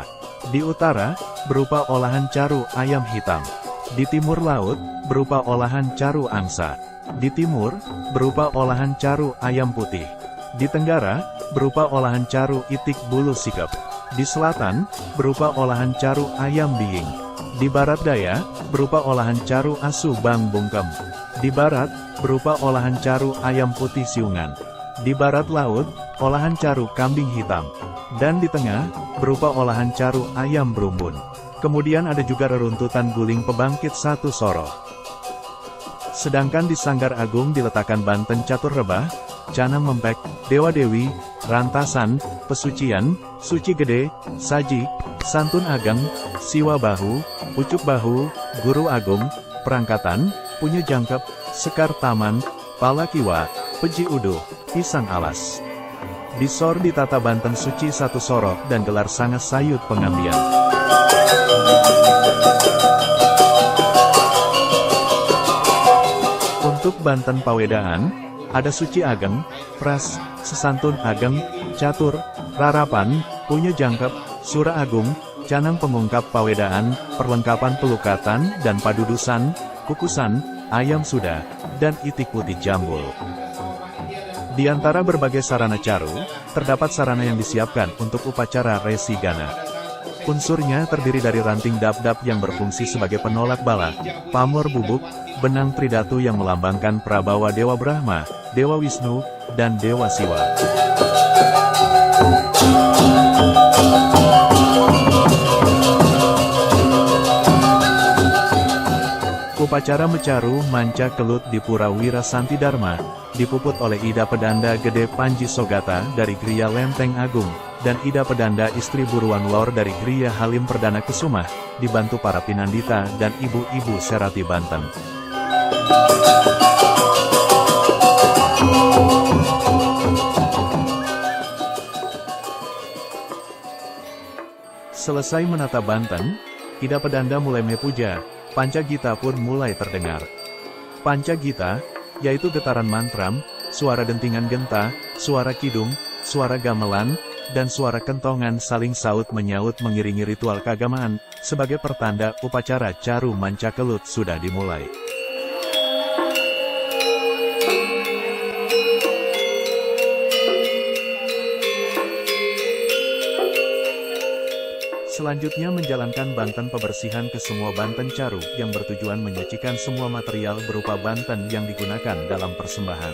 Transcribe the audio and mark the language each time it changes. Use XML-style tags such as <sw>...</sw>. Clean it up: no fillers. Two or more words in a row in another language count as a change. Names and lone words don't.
<id>Di utara, berupa olahan caru ayam hitam. Di timur laut, berupa olahan caru angsa. Di timur, berupa olahan caru ayam putih. Di tenggara, berupa olahan caru itik bulu sikep. Di selatan, berupa olahan caru ayam biing. Di barat daya, berupa olahan caru asu bambungkem. Di barat, berupa olahan caru ayam putih siungan. Di barat laut, olahan caru kambing hitam. Dan di tengah, berupa olahan caru ayam berumbun. Kemudian ada juga reruntutan guling pebangkit satu soro. Sedangkan di Sanggar Agung diletakkan Banten Catur Rebah, Canang Mempek, Dewa Dewi, Rantasan, Pesucian, Suci Gede, Saji, Santun Ageng, Siwa Bahu, Pucuk Bahu, Guru Agung, perangkatan, punye jangkep, sekar taman, palakiwa, peji uduh, pisang alas. Disor ditata Banten suci satu sorok dan gelar sangat sayut pengambian. Untuk Banten Pawedaan, ada Suci Ageng, Pras, Sesantun Ageng, Catur, Rarapan, Punye Jangkep, Sura Agung, Canang Pengungkap Pawedaan, Perlengkapan Pelukatan dan Padudusan, Kukusan, Ayam Suda, dan Itik Putih Jambul. Di antara berbagai sarana caru, terdapat sarana yang disiapkan untuk upacara Resi Gana. Unsurnya terdiri dari ranting dap-dap yang berfungsi sebagai penolak bala, pamor bubuk, benang tridatu yang melambangkan prabawa Dewa Brahma, Dewa Wisnu, dan Dewa Siwa. Upacara mecaru manca kelut di Pura Wira Santi Dharma, dipuput oleh Ida Pedanda Gede Panji Sogata dari Griya Lenteng Agung, dan Ida Pedanda istri Buruan Lor dari Griya Halim Perdana Kusumah, dibantu para pinandita dan ibu-ibu Serati Banten. Selesai menata Banten, Ida Pedanda mulai mepuja, Panca Gita pun mulai terdengar. Panca Gita, yaitu getaran mantram, suara dentingan genta, suara kidung, suara gamelan, dan suara kentongan saling saut menyaut mengiringi ritual keagamaan, sebagai pertanda upacara caru manca kelut sudah dimulai. Selanjutnya menjalankan Banten Pembersihan ke semua Banten Caru yang bertujuan menyucikan semua material berupa Banten yang digunakan dalam persembahan.</id>